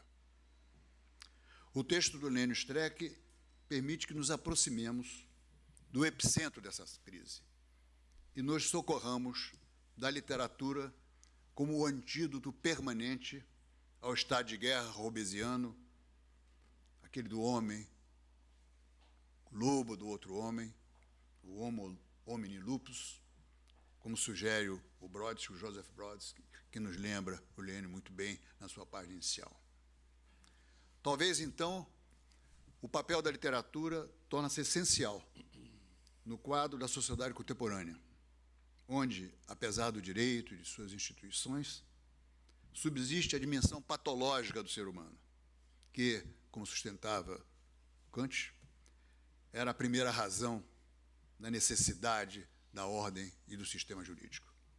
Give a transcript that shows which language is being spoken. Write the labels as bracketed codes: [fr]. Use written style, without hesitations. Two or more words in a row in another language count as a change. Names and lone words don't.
[pt] O texto do Lênio Streck permite que nos aproximemos do epicentro dessa crise e nos socorramos da literatura como o antídoto permanente ao estado de guerra hobbesiano, aquele do homem, lobo do outro homem, o [la] homo homini lupus, [pt] como sugere o Brodsky, o Joseph Brodsky, que nos lembra o Lênio muito bem na sua página inicial. Talvez, então, o papel da literatura torna-se essencial no quadro da sociedade contemporânea, onde, apesar do direito e de suas instituições, subsiste a dimensão patológica do ser humano, que, como sustentava Kant, era a primeira razão da necessidade da ordem e do sistema jurídico.